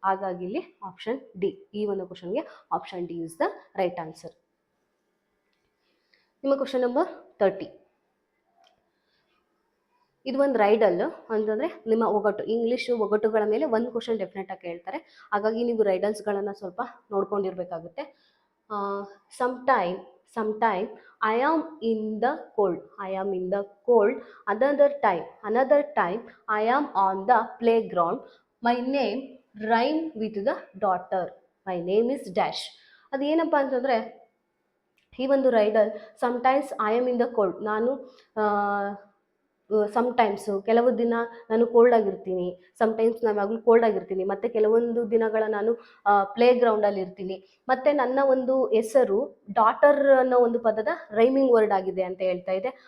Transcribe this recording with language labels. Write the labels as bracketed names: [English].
[Kannada] ಹಾಗಾಗಿ ಇಲ್ಲಿ option D, ಈ ಒಂದು ಕ್ವಶನ್ಗೆ [English] Option D is the right answer. [Kannada] ನಿಮ್ಮ ಕ್ವಶನ್ ನಂಬರ್ 30. ಇದು ಒಂದು ರೈಡಲ್ ಅಂತಂದರೆ ನಿಮ್ಮ ಒಗಟು, ಇಂಗ್ಲೀಷು ಒಗಟುಗಳ ಮೇಲೆ ಒಂದು ಕ್ವಶನ್ ಡೆಫಿನೆಟಾಗಿ ಕೇಳ್ತಾರೆ. ಹಾಗಾಗಿ ನೀವು ರೈಡಲ್ಸ್ಗಳನ್ನು ಸ್ವಲ್ಪ ನೋಡ್ಕೊಂಡಿರ್ಬೇಕಾಗುತ್ತೆ. [English] sometime I am in the cold, I am in the cold. Another time I am on the playground. My name rhyme with the daughter. My name is dash. [Kannada] ಅದೇನಪ್ಪ ಅಂತಂದರೆ, ಈ ಒಂದು ರೈಡಲ್ [English] sometimes I am in the cold, [Kannada] ನಾನು ಸಮಟೈಮ್ಸು ಕೆಲವು ದಿನ ನಾನು cold ಆಗಿರ್ತೀನಿ, sometimes ನಾನು ಯಾವಾಗಲೂ ಕೋಲ್ಡ್ ಆಗಿರ್ತೀನಿ, ಮತ್ತು ಕೆಲವೊಂದು ದಿನಗಳ ನಾನು ಪ್ಲೇ ಗ್ರೌಂಡಲ್ಲಿ ಇರ್ತೀನಿ, ಮತ್ತು ನನ್ನ ಒಂದು ಹೆಸರು ಡಾಟರ್ ಅನ್ನೋ ಒಂದು ಪದದ ರೈಮಿಂಗ್ ವರ್ಡ್ ಆಗಿದೆ ಅಂತ ಹೇಳ್ತಾ ಇದೆ.